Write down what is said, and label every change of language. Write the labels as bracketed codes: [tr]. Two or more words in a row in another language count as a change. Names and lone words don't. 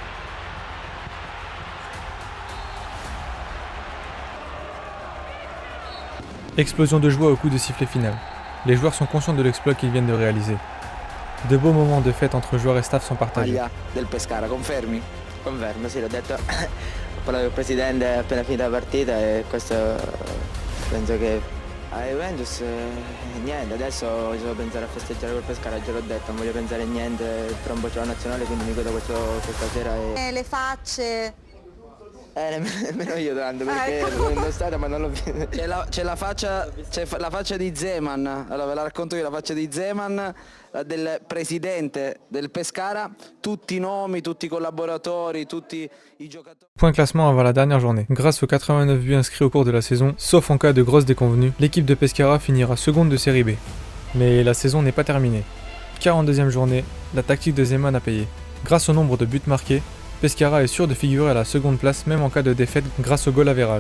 [fr] Explosion de joie au coup de sifflet final. Les joueurs sont conscients de l'exploit qu'ils viennent de réaliser. De beaux moments de fête entre joueurs et staff sont partagés. [it] Del Pescara, confermi? Confermo, sì, l'ho detto. Ho parlato col presidente appena finita la partita e questo penso che a Juventus niente, adesso devo pensare a festeggiare col Pescara, già l'ho detto, non voglio pensare a niente, tra un po' c'è la nazionale, quindi mi godo questa sera Le facce. Nemmeno io tanto perché l'ho indossato ma non l'ho visto. C'è la faccia di Zeman, allora ve la racconto io, la faccia di Zeman, del presidente del Pescara, tutti i nomi, tutti i collaboratori, tutti i giocatori. [fr] Point classement avant la dernière journée. Grâce aux 89 buts inscrits au cours de la saison, sauf en cas de grosses déconvenues, l'équipe de Pescara finira seconde de série B. Mais la saison n'est pas terminée. 42e journée, la tactique de Zeman a payé. Grâce au nombre de buts marqués, Pescara est sûr de figurer à la seconde place même en cas de défaite grâce au [en] goal average.